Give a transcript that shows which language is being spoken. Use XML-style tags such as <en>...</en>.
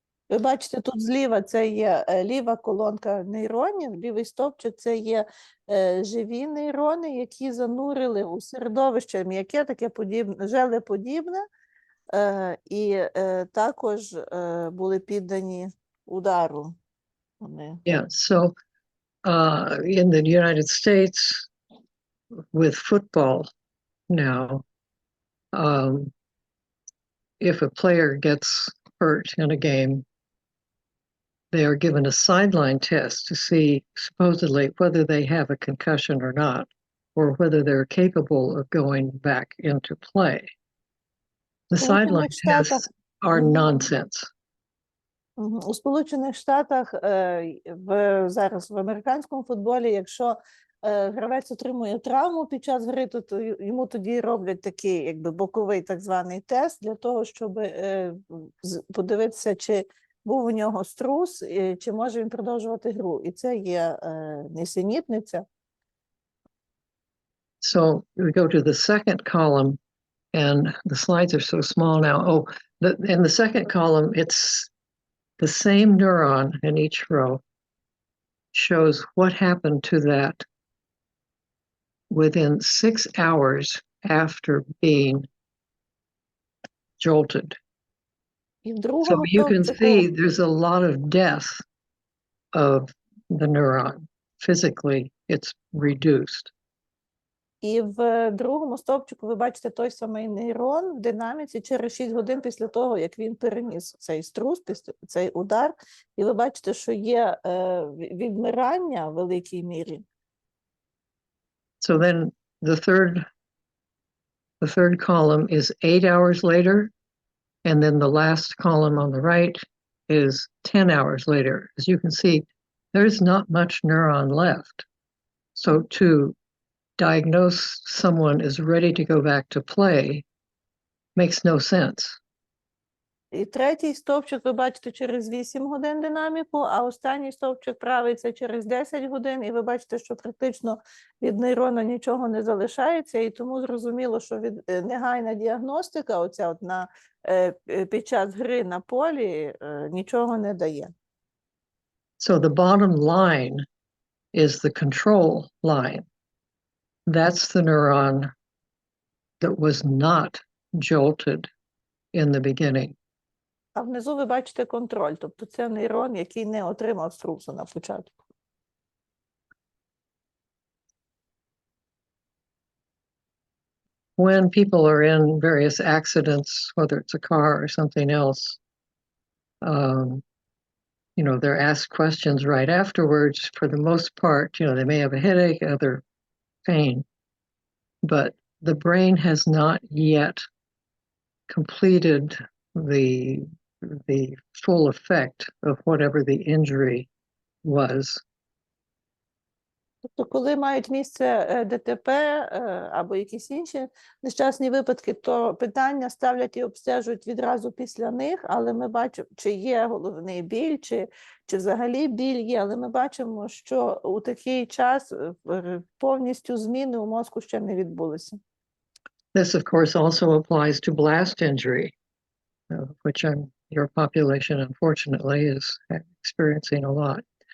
<uk>Ви бачите, тут зліва це є ліва колонка нейронів, лівий стовпчик це є живі нейрони, які занурили у середовище м'яке, таке подібне, желеподібне, і також були піддані удару. Вони.</uk> <en>Yeah, so in the United States with football now, if a player gets hurt in a game, they are given a sideline test to see supposedly whether they have a concussion or not, or whether they're capable of going back into play. The sideline tests are nonsense.</en> <uk>У Сполучених Штатах зараз в американському футболі, якщо гравець отримує травму під час гри, то йому тоді роблять такий якби боковий так званий тест для того, щоб подивитися, чи був у нього струс, чи може він продовжувати гру. І це є нісенітниця.</uk> <en>So we go to the second column, and the slides are so small now. Oh, in the second column, it's the same neuron in each row shows what happened to that within 6 hours after being jolted. So you can see there's a lot of death of the neuron. Physically, it's reduced.</en> <uk>І в другому стовпчику ви бачите той самий нейрон в динаміці через 6 годин після того, як він переніс цей струс, цей удар. І ви бачите, що є відмирання в великій мірі.</uk> <en>So then the third column is 8 hours later, and then the last column on the right is 10 hours later. As you can see, there's not much neuron left. So to diagnose someone is ready to go back to play makes no sense.</en> <uk>І третій стовпчик ви бачите через 8 годин динаміку, а останній стовпчик правий це через 10 годин, і ви бачите, що практично від нейрона нічого не залишається, і тому зрозуміло, що негайна діагностика оця от під час гри на полі нічого не дає.</uk> <en>So the bottom line is the control line. That's the neuron that was not jolted in the beginning.</en> <uk>А внизу ви бачите контроль, тобто це нейрон, який не отримав струсу на початку.</uk> <en>When people are in various accidents, whether it's a car or something else, you know, they're asked questions right afterwards. For the most part, you know, they may have a headache, other pain, but the brain has not yet completed the full effect of whatever the injury was.</en> <uk>Тобто, коли мають місце ДТП або якісь інші нещасні випадки, то питання ставлять і обстежують відразу після них, але ми бачимо, чи є головний біль, чи взагалі біль є, але ми бачимо, що у такий час повністю зміни у мозку ще не відбулися.</uk> <en>This, of course, also applies to blast injury, which your population, unfortunately, is experiencing a lot.</en>